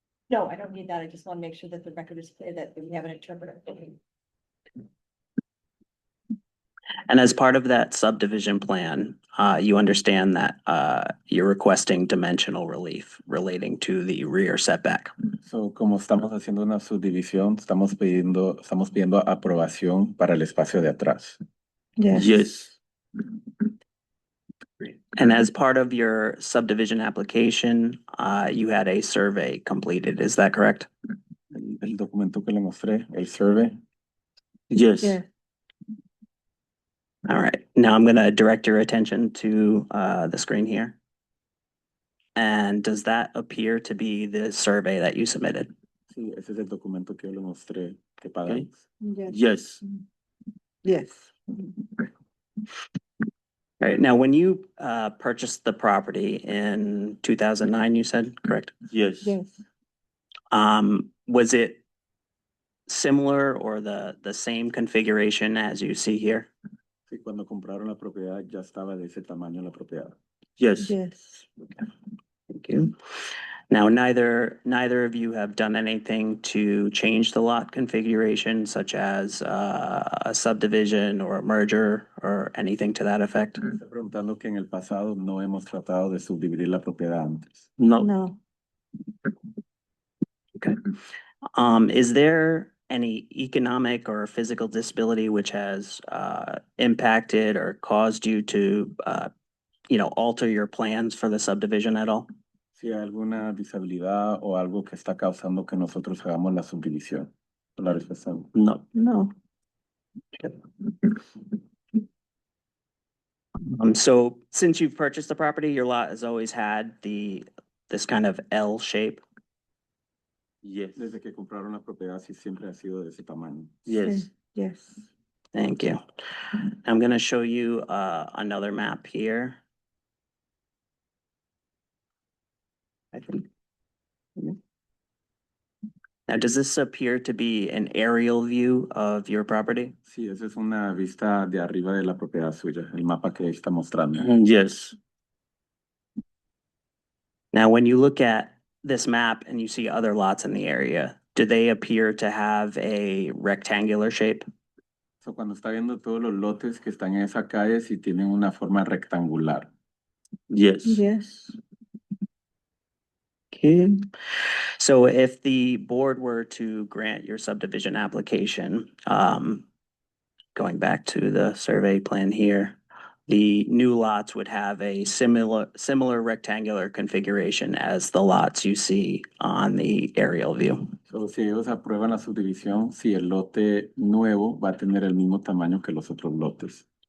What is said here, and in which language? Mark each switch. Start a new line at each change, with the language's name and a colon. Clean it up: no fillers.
English: No, I don't need that. I just want to make sure that the record is clear that we have an interpreter. And as part of that subdivision plan, you understand that you're requesting dimensional relief relating to the rear setback.
Spanish: So, como estamos haciendo una subdivisión, estamos pidiendo aprobación para el espacio de atrás.
English: Yes. And as part of your subdivision application, you had a survey completed, is that correct?
Spanish: El documento que le mostré, el survey.
English: Yes. Yeah. All right, now I'm gonna direct your attention to the screen here. And does that appear to be the survey that you submitted?
Spanish: Sí, ese es el documento que yo le mostré que pagamos.
English: Yes. Yes. All right, now when you purchased the property in 2009, you said, correct? Yes. Yes. Was it similar or the same configuration as you see here?
Spanish: Sí, cuando compraron la propiedad ya estaba de ese tamaño la propiedad.
English: Yes. Yes. Thank you. Now, neither of you have done anything to change the lot configuration, such as a subdivision or a merger or anything to that effect?
Spanish: Está preguntando que en el pasado no hemos tratado de subdividir la propiedad antes.
English: No. No. Okay. Is there any economic or physical disability which has impacted or caused you to alter your plans for the subdivision at all?
Spanish: Si hay alguna disabilidad o algo que está causando que nosotros hagamos la subdivisión. La rechazamos.
English: No. No. So since you've purchased the property, your lot has always had this kind of L shape? Yes.
Spanish: Desde que compraron la propiedad sí siempre ha sido de ese tamaño.
English: Yes. Yes. Thank you. I'm gonna show you another map here. I think. Now, does this appear to be an aerial view of your property?
Spanish: Sí, esa es una vista de arriba de la propiedad suya, el mapa que está mostrando.
English: Yes. Now, when you look at this map and you see other lots in the area, do they appear to have a rectangular shape?
Spanish: So, cuando está viendo todos los lotes que están en esa calle, sí tienen una forma rectangular.
English: Yes. Yes. Okay. So if the board were to grant your subdivision application, going back to the survey plan here, the new lots would have a similar rectangular configuration as the lots you see on the aerial view.
Spanish: So, si ellos aprueban la subdivisión, si el lote nuevo va a tener el mismo tamaño que los otros lotes.